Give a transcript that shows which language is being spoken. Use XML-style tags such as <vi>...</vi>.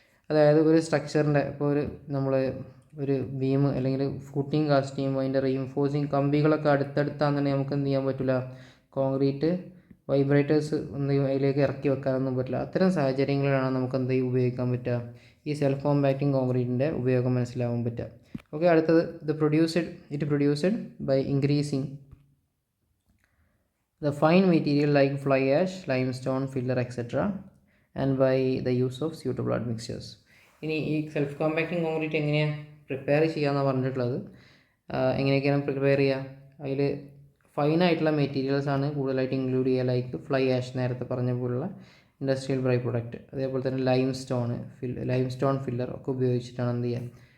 <ml>അതായത് ഒരു സ്ട്രക്ചറിൻ്റെ ഇപ്പോൾ നമ്മൾ ഒരു ബീം അല്ലെങ്കിൽ ഫൂട്ടിങ് കാസ്റ്റ് ചെയ്യുമ്പോൾ അതിൻ്റെ റീഇൻഫോഴ്സിങ് കമ്പികളൊക്കെ അടുത്തടുത്താണെന്നുണ്ടെങ്കിൽ നമുക്ക് എന്ത് ചെയ്യാൻ പറ്റില്ല? കോൺക്രീറ്റ് വൈബ്രേറ്റേഴ്സ് അതിലേക്ക് ഇറക്കി വെക്കാനൊന്നും പറ്റില്ല. അത്തരം സാഹചര്യങ്ങളിലാണ് നമുക്ക് എന്ത് ഉപയോഗിക്കാൻ പറ്റുക? ഈ സെൽഫ് കോമ്പാക്റ്റിംഗ് കോൺക്രീറ്റിൻ്റെ ഉപയോഗം മനസ്സിലാവാൻ പറ്റുക. ഓക്കെ, അടുത്തത്</ml> <en>It produced by increasing the fine material like fly ash, limestone, filler, etc. and by the use of suitable admixtures.</en> <ml>ഇനി ഈ സെൽഫ് കോമ്പാക്റ്റിംഗ് കോൺക്രീറ്റ് എങ്ങനെയാണ് പ്രിപ്പയർ ചെയ്യാമെന്നാണ് പറഞ്ഞിട്ടുള്ളത്. എങ്ങനെയൊക്കെയാണ് പ്രിപ്പയർ ചെയ്യുക? അതിൽ ഫൈനായിട്ടുള്ള മെറ്റീരിയൽസ് ആണ് കൂടുതലായിട്ട് ഇൻക്ലൂഡ് ചെയ്യുക. ലൈക്ക് ഫ്ലൈ ആഷ്, നേരത്തെ പറഞ്ഞ പോലുള്ള ഇൻഡസ്ട്രിയൽ ബൈ പ്രൊഡക്റ്റ്, അതേപോലെ തന്നെ ലൈംസ്റ്റോൺ ഫില്ലർ ഒക്കെ ഉപയോഗിച്ചിട്ടാണ് എന്ത് ചെയ്യുക?</ml>